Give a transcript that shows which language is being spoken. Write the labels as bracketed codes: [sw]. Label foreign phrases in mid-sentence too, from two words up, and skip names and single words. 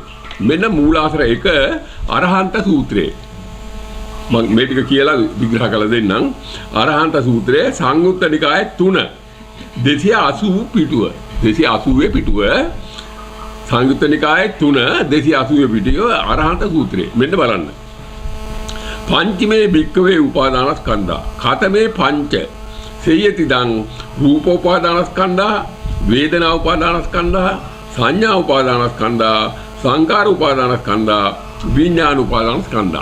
[si] මෙන්න මූලාශ්‍ර 1 අරහන්ත සූත්‍රයේ මම මේ ටික කියලා විග්‍රහ කරලා දෙන්නම්. අරහන්ත සූත්‍රයේ සංයුත්ත නිකායේ 3 280 පිටුව 280 පිටුව සංයුත්ත නිකායේ 3 280 පිටුව අරහන්ත සූත්‍රයේ මෙන්න බලන්න. [pi] පංචමේ භික්ඛවේ උපාදානස්කන්ධා කතමේ පංච සේයතිදං රූපෝපාදානස්කන්ධා වේදනා උපාදානස්කන්ධා සංඥා උපාදානස්කන්ධා සංකාර උපාදානස්කන්ධා විඥාන උපාදානස්කන්ධා.